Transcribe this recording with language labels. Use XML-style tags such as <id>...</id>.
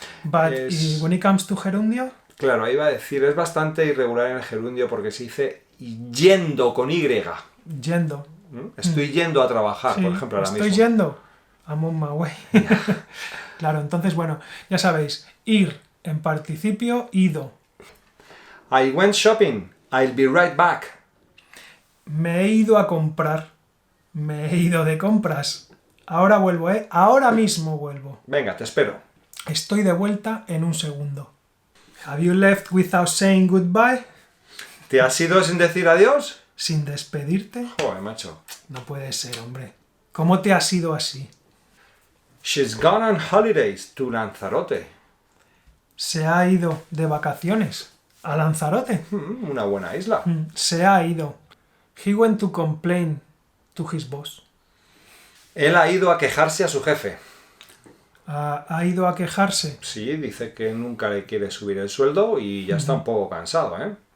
<en>But when it comes to gerundio...</en> <es>Claro, ahí iba a decir, es bastante irregular en el gerundio porque se dice yendo con Y. Yendo. Estoy yendo a trabajar, Sí, por ejemplo, ahora estoy mismo. yendo.</es> <en>I'm on my way.</en> <es>Claro, entonces, bueno, ya sabéis, ir en participio ido.</es> <en>I went shopping. I'll be right back.</en> <es>Me he ido a comprar. Me he ido de compras. Ahora vuelvo, ¿eh? Ahora mismo vuelvo. Venga, te espero. Estoy de vuelta en un segundo.</es> <en>Have you left without saying goodbye?</en> <es>¿Te has ido sin decir adiós? ¿Sin despedirte? Joder, macho. No puede ser, hombre. ¿Cómo te has ido así?</es> <en>She's gone on holidays to Lanzarote.</en> <es>Se ha ido de vacaciones a Lanzarote. Una buena isla. Se ha ido.</es> <en>He went to complain to his boss.</en> <es>Él ha ido a quejarse a su jefe. Ha ido a quejarse. Sí, dice que nunca le quiere subir el sueldo y ya está un poco cansado, ¿eh?</es>